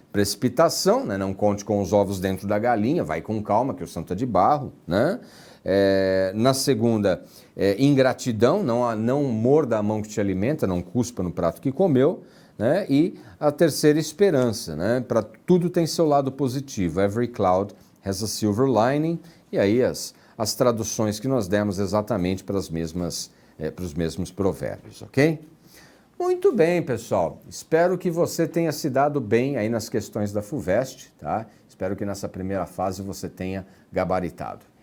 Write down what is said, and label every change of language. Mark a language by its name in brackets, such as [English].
[Portuguese] Precipitação, né? Não conte com os ovos dentro da galinha, vai com calma, que o santo é de barro, né? Na segunda, ingratidão, não morda a mão que te alimenta, não cuspa no prato que comeu. Né? E a terceira, esperança. Né? Para tudo tem seu lado positivo. [English] Every cloud has a silver lining. [Portuguese] E aí as traduções que nós demos exatamente para os mesmos provérbios, ok? Muito bem, pessoal. Espero que você tenha se dado bem aí nas questões da FUVEST, tá? Espero que nessa primeira fase você tenha gabaritado.